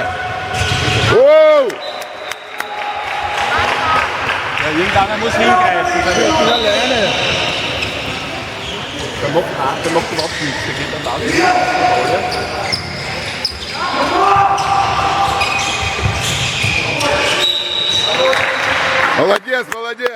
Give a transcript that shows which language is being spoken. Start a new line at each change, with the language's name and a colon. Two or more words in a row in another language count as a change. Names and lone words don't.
German: Оу! Ja, irgendeiner muss hingreifen. Der alleine. Der macht überhaupt nichts. Der geht dann da wieder.
Russian: Молодец, молодец!